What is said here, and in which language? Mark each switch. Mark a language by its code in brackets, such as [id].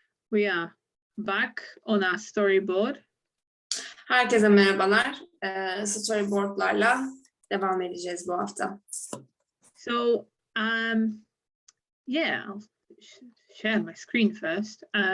[en] We are back on our storyboard. [tr] Herkese merhabalar. Storyboardlarla devam edeceğiz bu hafta. [en] So, yeah, I'll share my screen first.